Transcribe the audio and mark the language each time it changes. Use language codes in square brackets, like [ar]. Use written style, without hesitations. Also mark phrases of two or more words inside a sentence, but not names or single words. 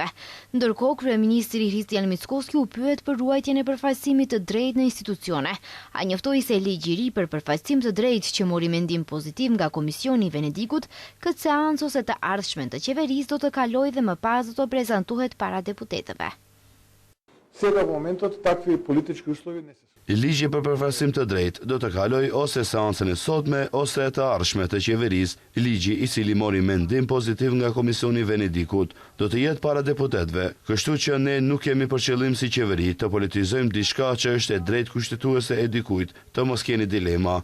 [sq] Ndërkohë, kryeministri Hristian Mickoski u pyet për ruajtjen e përfaqësimit të drejtë në institucione. Ai njoftoi se ligji i ri për përfaqësim të drejtë që mori mendim pozitiv nga Komisioni i Venedikut, këtë seancë ose të ardhshmen të qeverisë do të kalojë dhe më pas do të prezantohet para deputetëve. [mk] Сега в моментот такви политички услови не се. [sq] Ligji për përfaqësim të drejtë do të kaloj ose seancën e sotme ose të ardhshme të qeverisë. Ligji i cili mori mendim pozitiv nga Komisioni i Venedikut do të jetë para deputetëve, kështu që ne nuk kemi për qëllim si qeveri të politizojmë diçka që është e drejtë kushtetuese e dikujt, të mos keni dilema.